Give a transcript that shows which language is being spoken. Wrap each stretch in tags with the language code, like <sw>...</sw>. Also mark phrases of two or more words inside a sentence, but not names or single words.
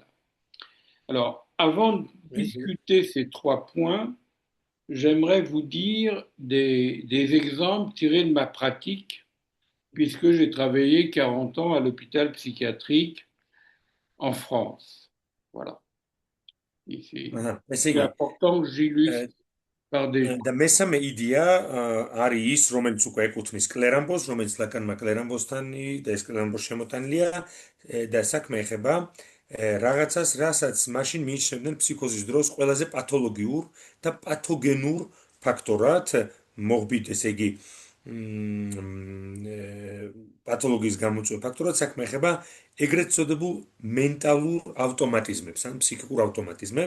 <fr>Alors, avant de discuter ces 3 points, j'aimerais vous dire des exemples tirés de ma pratique, puisque j'ai travaillé 40 ans à l'hôpital psychiatrique en France. Voilà. C'est important que j'illustre par des...</fr> <ka>და მესამე იდეა არის ის, რომელიც უკვე ეკუთვნის კლერამბოს, რომელიც ლაკანმა კლერამბოსთანი და ეს კლერამბოს შემოტანილია და საქმე ეხება რაღაცას, რასაც მაშინ მიიჩნევდნენ ფსიქოზის დროს ყველაზე პათოლოგიურ და პათოგენურ ფაქტორად, მოrbid, ესე იგი პათოლოგიის გამოწვევ ფაქტორად საქმე ეხება ეგრეთ წოდებულ მენტალურ ავტომატიზმებს, ან ფსიქიკურ ავტომატიზმებს.</ka>